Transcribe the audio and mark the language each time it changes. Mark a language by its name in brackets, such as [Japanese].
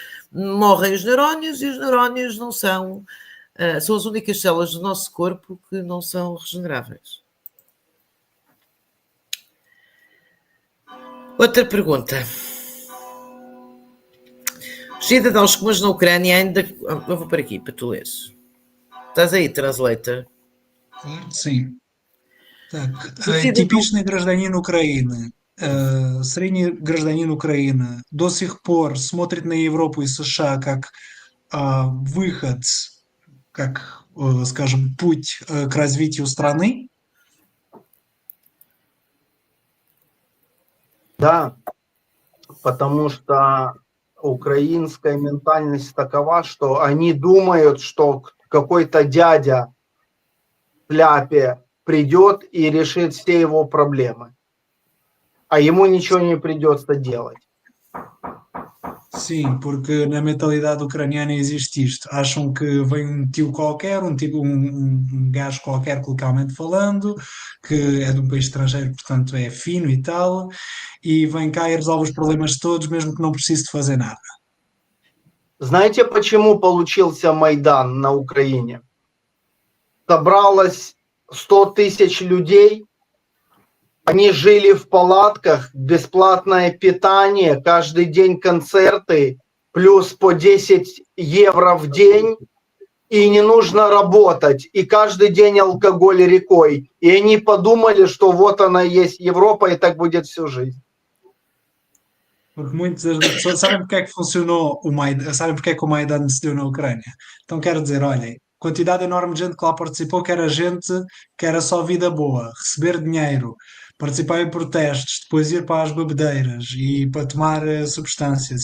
[Portuguese] Morrem os neurónios e os neurónios não são as únicas células do nosso corpo que não são regeneráveis. Outra pergunta. Os cidadãos comuns na Ucrânia ainda... Eu vou para aqui, para tu leres. Estás aí, translator? Sim. [Russian] Типичный гражданин Украины, средний гражданин Украины до сих пор смотрит на Европу и США как выход, как, скажем, путь к развитию страны? Да, потому что украинская ментальность такова, что они думают, что какой-то дядя в шляпе придет и решит все его проблемы. а ему ничего не придется делать. [Portuguese] Sim, porque na mentalidade ucraniana existe isto. Acham que vem um tio qualquer, um gajo qualquer, localmente falando, que é de um país estrangeiro, portanto é fino e tal, e vem cá e resolve os problemas todos, mesmo que não precise de fazer nada. [Russian] Знаете, почему получился Майдан на Украине? Собралось 100 тысяч людей, они жили в палатках, бесплатное питание, каждый день концерты, плюс по 10 евро в день, и не нужно работать, и каждый день алкоголь рекой. И они подумали, что вот она есть Европа, и так будет всю жизнь. [Portuguese] Porque muitas das pessoas sabem porque é que funcionou o Maidan, sabem porque é que o Maidan se deu na Ucrânia. Então quero dizer, olhem, quantidade enorme de gente que lá participou, que era gente que era só vida boa, receber dinheiro, participar em protestos, depois ir para as bebedeiras e para tomar substâncias.